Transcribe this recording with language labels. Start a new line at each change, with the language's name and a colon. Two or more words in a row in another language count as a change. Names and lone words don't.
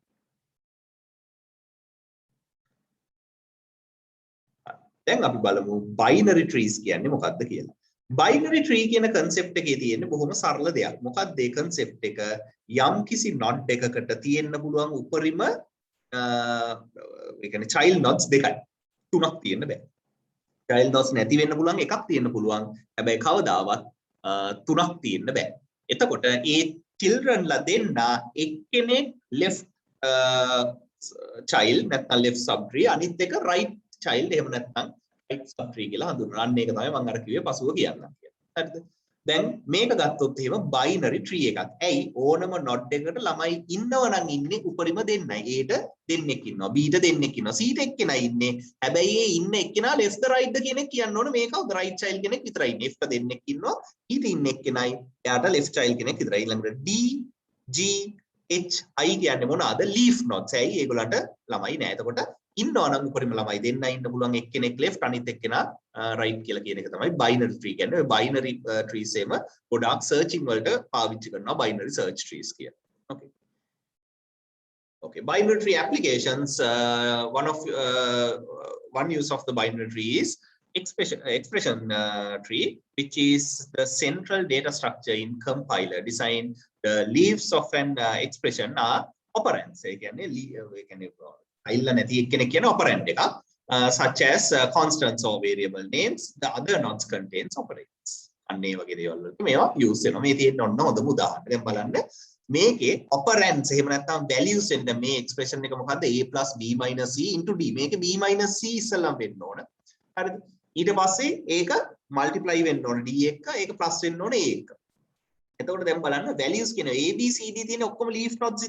Sinhala: දැන් අපි බලමු
English: binary trees
Sinhala: කියන්නේ මොකක්ද කියලා
English: binary tree
Sinhala: කියන concept එකේ තියෙන්නේ බොහොම සරල දෙයක් මොකක්ද ඒ concept එක යම් කිසි node එකකට තියෙන්න පුළුවන් උපරිම ඒ කියන්නේ
English: child nodes
Sinhala: දෙකයි තුනක් තියෙන්න බෑ
English: child nodes
Sinhala: නැති වෙන්න පුළුවන් එකක් තියෙන්න පුළුවන් හැබැයි කවදාවත් තුනක් තියෙන්න බෑ එතකොට ඒ children ලා දෙන්න එක්කෙනෙක්
English: left child
Sinhala: නැත්නම්
English: left subtree
Sinhala: අනිත් එක
English: right child
Sinhala: එහෙම නැත්නම්
English: right subtree
Sinhala: කියලා හඳුන්වනවා අන්න ඒක තමයි මම අර කිව්වේ පසුව කියන්නම් කියලා හරිද දැන් මේක ගත්තොත් එහෙම
English: binary tree
Sinhala: එකක් ඇයි ඕනම node එකකට ළමයි ඉන්නව නම් ඉන්නේ උපරිම දෙන්නයි Aට දෙන්නෙක් ඉන්නවා Bට දෙන්නෙක් ඉන්නවා Cට එක්කෙනා ඉන්නේ හැබැයි ඒ ඉන්න එක්කෙනා
English: left the right
Sinhala: ද කෙනෙක් කියන්න ඕනේ මේක
English: right child
Sinhala: කෙනෙක් විතරයි ඉන්නේ F දෙන්නෙක් ඉන්නවා ඊට ඉන්න එක්කෙනයි එයාට
English: left child
Sinhala: කෙනෙක් විතරයි ඊළඟට D G H I කියන්නේ මොනවාද
English: leaf nodes
Sinhala: ඇයි ඒගොල්ලන්ට ළමයි නෑ එතකොට ඉන්නවා නම් උපරිම ළමයි දෙන්න ඉන්න පුළුවන් එක්කෙනෙක් left අනිත් එක්කෙනා right කියලා කියන එක තමයි
English: binary tree
Sinhala: කියන්නේ ඔය
English: binary trees
Sinhala: එම ගොඩාක් searching වලට පාවිච්චි කරනවා
English: binary search trees
Sinhala: කියලා
English: okay okay binary tree applications one use of the binary tree is expression tree which is the central data structure in compiler design the leaves of an expression are operands
Sinhala: ඒ කියන්නේ file නැති එක්කෙනෙක් කියන
English: operand එකක් such as constants or variable names the other nodes contains operands
Sinhala: අන්න ඒ වගේ දේවල් වලට මේවා use වෙනවා මේ තියෙන්න ඕන හොඳම උදාහරණ දැන් බලන්න මේකේ operands එහෙම නැත්නම් values වෙන්න මේ expression එක මොකද්ද a + b - c * d මේකේ b - c ඉස්සෙල්ලම වෙන්න ඕන හරිද ඊට පස්සේ ඒක multiply වෙන්න ඕන d එක ඒක plus වෙන්න ඕන a එක එතකොට දැන් බලන්න values කියන a b c d තියෙන ඔක්කොම
English: leaf nodes